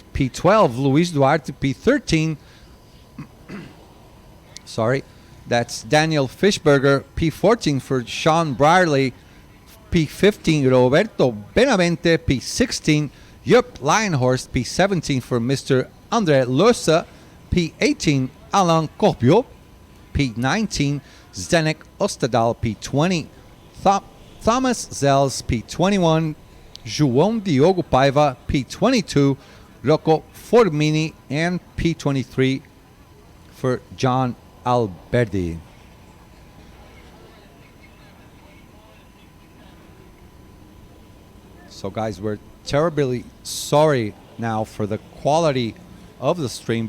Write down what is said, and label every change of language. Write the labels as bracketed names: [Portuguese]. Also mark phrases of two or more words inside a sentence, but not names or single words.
[English] P12 Luis Duarte. P13 sorry, that's Daniel Fishberger. P14 for Sean Brierley. P15 Roberto Benavente. P16 Jupp Lionhorst. P17 for Mr. Andre Losa. P18 Alain Corpio. P19 Zdenek Ostadal. P20 Thomas Zels. P21 João Diogo Paiva. P22 Rocco Formini. And P23 for John Alberti. So guys, we're terribly sorry now for the quality of the stream.